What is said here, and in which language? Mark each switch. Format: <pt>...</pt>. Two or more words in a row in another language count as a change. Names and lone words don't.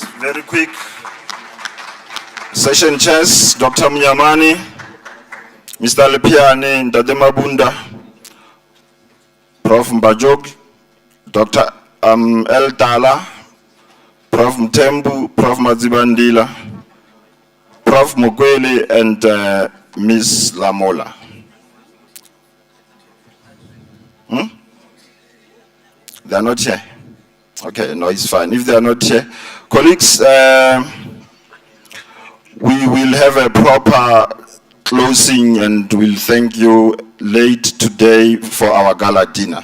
<en>Very quick. Session chairs, Dr. Mnyamani, Mr. Lepiane, Ndade Mabunda, Prof. Mbajog, Dr. El Tala, Prof. Mtembu, Prof. Mazibandila, Prof. Mugwele, and Ms. Lamola. They are not here. Okay, no, it's fine. If they are not here, colleagues, we will have a proper closing and we'll thank you late today for our gala dinner.</en>